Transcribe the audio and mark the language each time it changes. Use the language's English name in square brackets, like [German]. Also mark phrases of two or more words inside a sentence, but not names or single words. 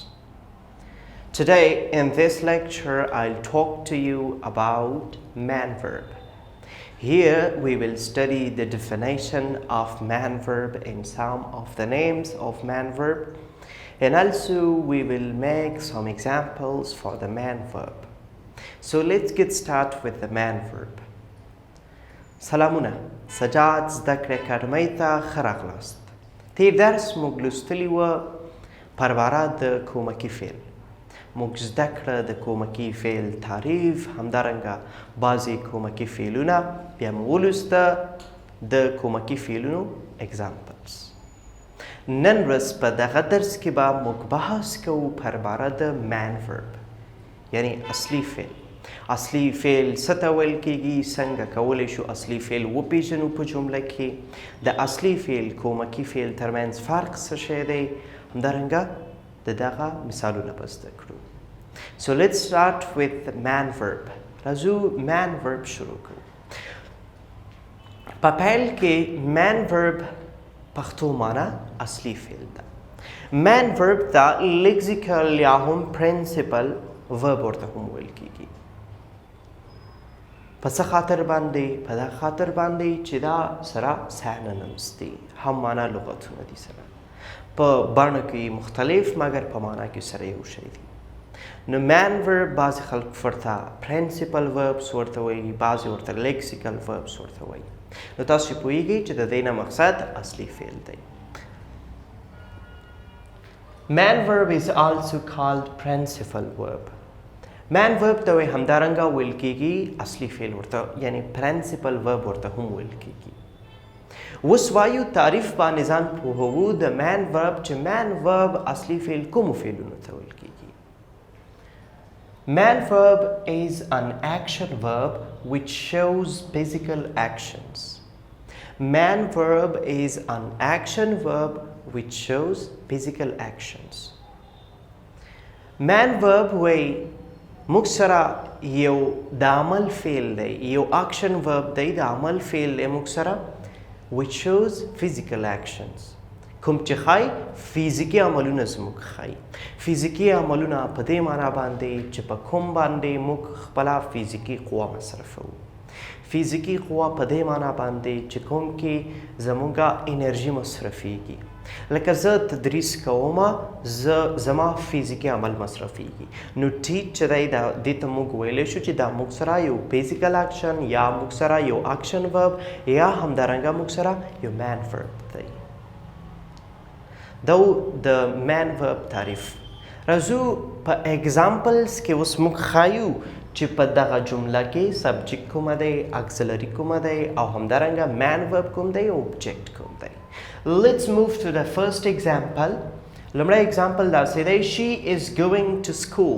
[English] Today in this lecture I'll talk to you about main verb. Here we will study the definition of main verb and some of the names of main verb, and also we will make some examples for the main verb. So let's get started with the main verb. [Pashto] سلامونه سجاد زده کړې اکاډمۍ ته ښه راغلاست. تیر درس موږ لوستلي وه پر باره د کمکي فعل. موږ زده کړه د کمکي فعل تعریف، همدارنګه بعضي کمکي فعلونه، بیا مو ولوسته د کمکي فعلونو examples. نن ورځ په دغه درس کې به موږ بحث کوو پر باره د [English] main verb، [Pashto] یعنی اصلي فعل. اصلي فعل څه ته ویل کیږي، څنګه کولی شو اصلي فعل وپیژنو په جمله کې، د اصلي فعل کمکي فعل ترمنځ فرق څه شی دی، همدارنګه د دغه مثالونه به زده کړو. [English] So let's start with the main verb. [Pashto] راځو [English] main verb [Pashto] شروع کړو. په پیل کې [English] main verb [Pashto] پښتو معنا اصلي فعل ده. [English] main verb [Pashto] ته lexical یا هم [English] principal verb [Pashto] ورته هم ویل کیږي. په څه خاطر باندې؟ په دا خاطر باندې چې دا سره synonyms دي، هم معنا لغتونه دي سره. په بڼه کې مختلف مګر په معنا کې سره یو شی دي. نو [English] main verb [Pashto] بعضې خلک ورته [English] principal verbs [Pashto] ورته وایي، بعضې ورته [English] lexical verbs [Pashto] ورته وایي. نو تاسو پوهیږئ چې د دې نه مقصد اصلي فعل دی. [English] main verb is also called principal verb. main verb [Pashto] ته وایي همدارنګه ویل کیږي اصلي فعل ورته، یعنی [English] principal verb [Pashto] ورته هم ویل کیږي. اوس وایو تعریف باندې ځان پوهوو د [English] main verb [Pashto] چې [English] main verb [Pashto] اصلي فعل کومو فعلونو ته ویل کیږي. [English] main verb is an action verb which shows physical actions. main verb is an action verb which shows physical actions. main verb [Pashto] وایي موږ سره یو د عمل فعل دی، یو [English] action verb [Pashto] دی، د عمل فعل دی موږ سره [English] which shows physical actions. [Pashto] کوم چې ښایي فزیکي عملونه زموږ ښایي. فزیکي عملونه په دې معنا باندې چې په کوم باندې موږ خپله فزیکي قوه مصرفوو. فزیکي قوه په دې معنا باندې چې کوم کې زموږه انرژي مصرفیږي. لکه زه تدریس کوم، زما فزیکي عمل مصرفیږي. نو ټیچ چې دی دې ته موږ ویلی شو چې دا موږ سره یو [English] physical action [Pashto] یا موږ سره یو [English] action verb [Pashto] یا همدارنګه موږ سره یو [English] main verb [Pashto] دی. دا د [English] main verb [Pashto] تعریف. راځو په examples کې اوس موږ ښایو چې په دغه جمله کې سبجیکټ کومه دی، auxiliary کومه دی، او همدارنګه [English] main verb [Pashto] کوم دی او object کوم دی. [English] Let's move to the first example. [Pashto] لومړی example داسې دی، [English] she is going to school.